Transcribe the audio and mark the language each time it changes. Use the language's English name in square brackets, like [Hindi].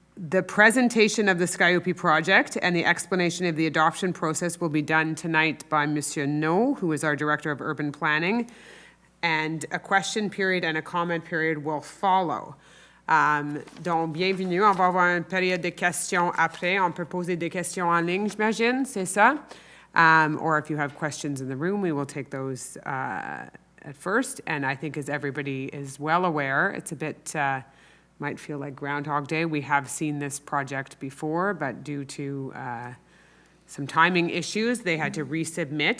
[English] The presentation of the SkyOP project and the explanation of the adoption process will be done tonight by Monsieur No, who is our Director of Urban Planning, and a question period and a comment period will follow. [French] Donc, bienvenue. On va avoir une période de questions après. On peut poser des questions en ligne, j'imagine, c'est ça? [English] Or if you have questions in the room, we will take those at first. And I think as everybody is well aware, it's a bit, might feel like Groundhog Day. We have seen this project before, but due to some timing issues, they had to resubmit.